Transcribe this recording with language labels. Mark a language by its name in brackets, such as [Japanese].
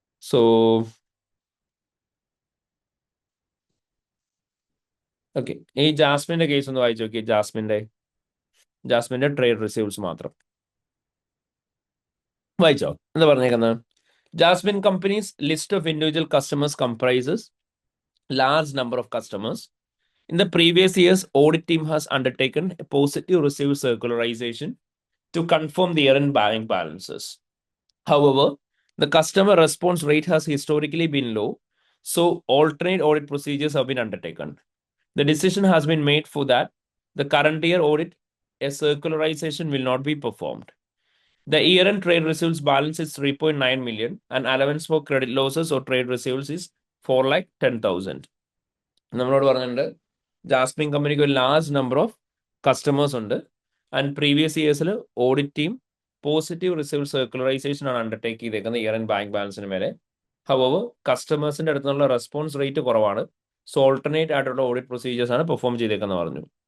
[Malayalam] So okay, ഈ ജാസ്മിന്റെ case ഒന്ന് വായിച്ചു നോക്കിയേ. ജാസ്മിന്റെ ട്രേഡ് റിസീവ്സ് മാത്രം വായിച്ചോ. എന്താ പറഞ്ഞേക്കുന്നത്? [English] Jasmine companies list of individual customers comprises large number of customers. In the previous years, audit team has undertaken a positive receive circularization to confirm the year-end bank balances. However, the customer response rate has historically been low, so alternate audit procedures have been undertaken. The decision has been made for that the current year audit, a circularization will not be performed. The year-end trade receivables balance is 3.9 million and allowance for credit losses or trade receivables is 4,10,000. [Malayalam] നമ്മളോട് പറഞ്ഞിട്ടുണ്ട് Jasmine കമ്പനിക്ക് ഒരു large number of customers ഉണ്ട് and previous ഇയേഴ്സിൽ audit team positive receive സർക്കുലറൈസേഷൻ ആണ് undertake ചെയ്തേക്കുന്നത് year and bank ബാലൻസിന് മേലെ. Hour കസ്റ്റമേഴ്സിന്റെ അടുത്തുള്ള response rate കുറവാണ്, സോ ഓൾട്ടർനേറ്റ് ആയിട്ടുള്ള ഓഡിറ്റ് പ്രൊസീജിയേഴ്സ് ആണ് പെർഫോം ചെയ്തേക്കെന്ന് പറഞ്ഞു.